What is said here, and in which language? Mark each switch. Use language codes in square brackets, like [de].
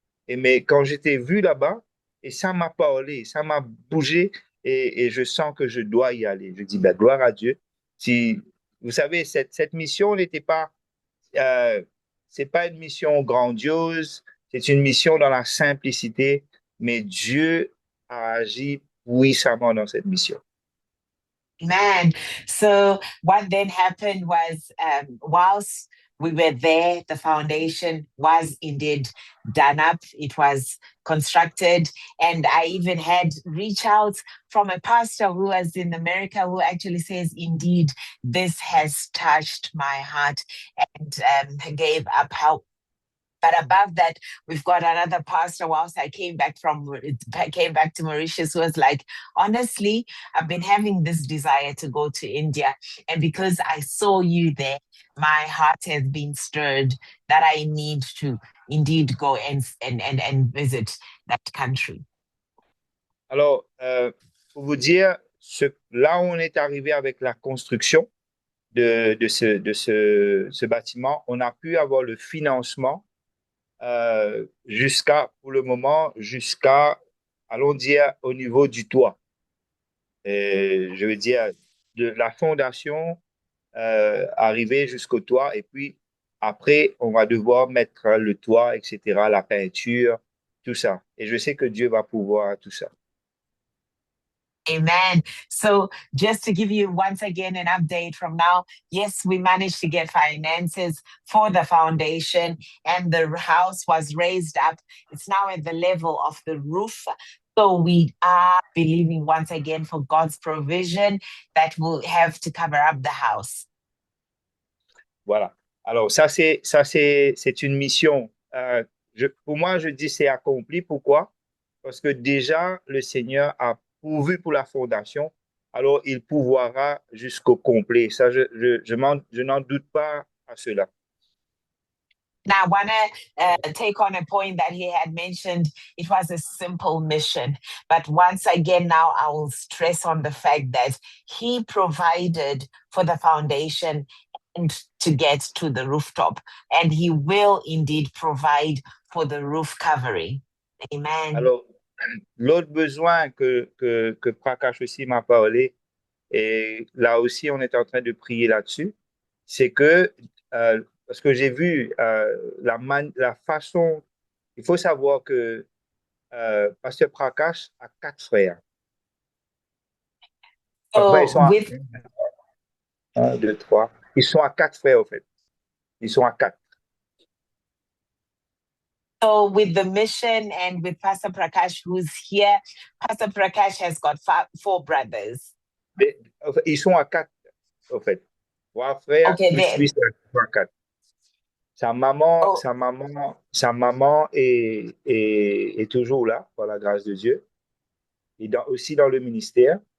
[fr] Mais quand j'étais vu là-bas, et ça m'a parlé, ça m'a bougé, et je sens que je dois y aller. Je dis, ben, gloire à Dieu. Si, vous savez, cette mission n'était pas, euh, c'est pas une mission grandiose, c'est une mission dans la simplicité, mais Dieu a agi puissamment dans cette mission. [en] Man, so what then happened was, whilst we were there, the foundation was indeed done up. It was constructed. And I even had reach outs from a pastor who was in America who actually says, indeed, this has touched my heart, and gave up help. But above that, we've got another pastor. Whilst I came back to Mauritius, who was like, honestly, I've been having this desire to go to India, and because I saw you there, my heart has been stirred that I need to indeed go and visit that country. [fr] Alors, pour vous dire, là où on est arrivé avec la construction de ce bâtiment, on a pu avoir le financement pour le moment, allons dire, au niveau du toit. Je veux dire, de la fondation arriver jusqu'au toit, et puis après, on va devoir mettre le toit, etc., la peinture, tout ça. Et je sais que Dieu va pouvoir tout ça. Amen. [en] So just to give you once again an update from now, yes, we managed to get finances for the foundation, and the house was raised up. It's now at the level of the roof. So we are believing once again for God's provision that will have to cover up the house. [fr] Voilà. Alors c'est une mission. Pour moi, je dis c'est accompli. Pourquoi? Parce que déjà, le Seigneur a pourvu pour la fondation, alors il pourvoira jusqu'au complet. Ça, je n'en doute pas à cela. [en] Now, I want to take on a point that he had mentioned. It was a simple mission. But once again, now I will stress on the fact that he provided for the foundation and to get to the rooftop. And he will indeed provide for the roof covering. Amen. [fr] Alors, l'autre besoin que Prakash aussi m'a parlé, et là aussi on est en train de prier là-dessus, c'est que, parce que j'ai vu la façon, il faut savoir que Pasteur Prakash a 4 frères. Enfin, ils sont à 1, 2, 3. Ils sont à 4 frères, en fait. Ils sont à 4. [en] So with the mission and with Pastor Prakash, who's here, Pastor Prakash has got 4 brothers. [fr] Mais, en fait, ils sont à 4, en fait. 3 frères, okay, plus lui, c'est à 4. Sa maman est toujours là, par la grâce de Dieu. Et aussi dans le ministère.